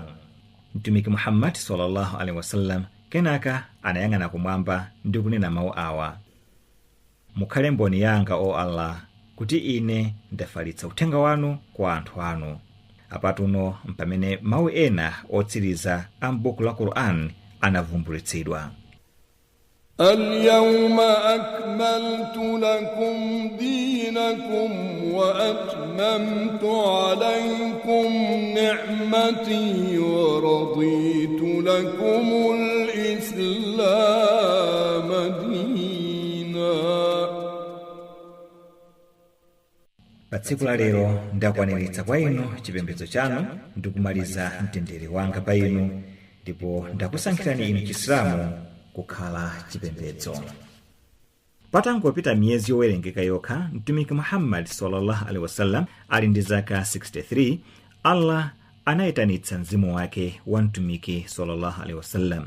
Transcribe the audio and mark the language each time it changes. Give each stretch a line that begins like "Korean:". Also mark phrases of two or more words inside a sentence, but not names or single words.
Nyanja: Mtumiki Muhammad
Arabic: صلى الله عليه وسلم
Nyanja: kenaka anayang'ana kumwamba ndi kunena mawu awa: mukhale mboni yanga o Allah, kuti ine ndafalitsa uthenga wanu kwa anthu anu. Apatuno mpamene mawu ena otsiriza a m'buku la Qur'an anavumbulitsidwa.
Arabic: اليوم أكملت لكم دينكم وأتممت عليكم نعمتي ورضيت لكم الإسلام دينا.
Nyanja: Pa tsiku la lero ndakwaniritsa kwa inu chipembedzo chanu ndi kumaliza mtendere wanga pa inu, ndipo ndakusankhirani inu Chisilamu kukhala chipembedzo. Patangopita miyezi yowerengeka yokha, mtumiki Muhammad
Arabic: صلى الله عليه وسلم
Nyanja: ali ndi zaka 63, Allah anayitanitsa mzimu wake wa mtumiki
Arabic: صلى الله عليه وسلم.